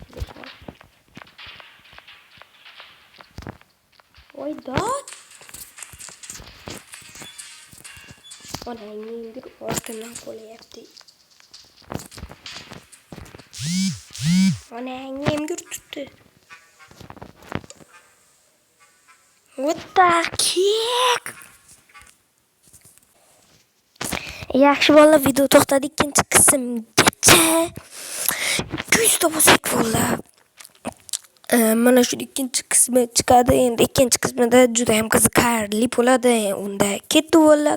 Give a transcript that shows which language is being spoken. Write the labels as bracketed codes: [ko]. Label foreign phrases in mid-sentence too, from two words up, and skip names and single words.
[uz] Voy dod. Onangni orqadan qo'yapti. Onangni emgir tutdi. [en] What the heck? [uz] Yaxshi bola, video to'xtadi, ikkinchi qismgacha 200 ta bo'lsak bo'ldi. Mana shu ikkinchi qismi chiqadi. Endi ikkinchi qismida juda ham qiziqarli bo'ladi. Unda ketdi bo'ldi.